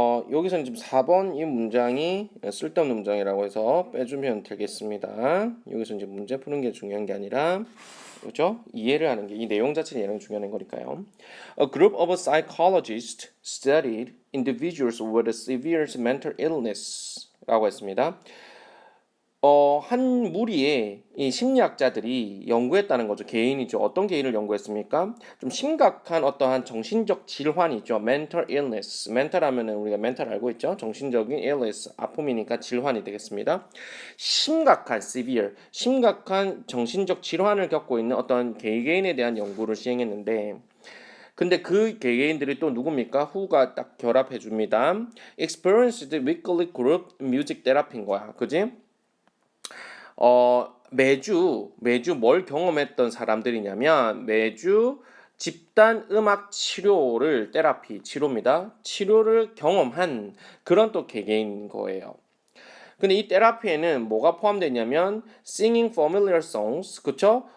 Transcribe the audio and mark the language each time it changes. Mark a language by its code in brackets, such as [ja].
[ko] 여기서는 지금 4번 이 문장이 쓸데없는 문장이라고 해서 빼주면 되겠습니다. 여기서 이제 문제 푸는 게 중요한 게 아니라, 그죠? 이해를 하는 게, 이 내용 자체를 이해하는 게 중요한 거니까요. [en] A group of psychologists studied individuals with severe mental illness [ko] 라고 했습니다. 한 무리의 이 심리학자들이 연구했다는 거죠. 개인이죠. 어떤 개인을 연구했습니까? 좀 심각한 어떠한 정신적 질환이죠. [en] mental illness. [ko] mental 하면은 우리가 mental 알고 있죠. 정신적인 illness. 아픔이니까 질환이 되겠습니다. 심각한 severe. 심각한 정신적 질환을 겪고 있는 어떤 개개인에 대한 연구를 시행했는데 근데 그 개개인들이 또 누굽니까? who가 딱 결합해 줍니다. [en] experienced weekly group music therapy [ko] 인 거야. 그지? 매주 뭘 경험했던 사람들이냐면 매주 집단 음악 치료를 테라피 치료입니다. 치료를 경험한 그런 또 개개인인 거예요. 근데 이 테라피에는 뭐가 포함되냐면 [en] singing familiar songs, [ko] 그쵸?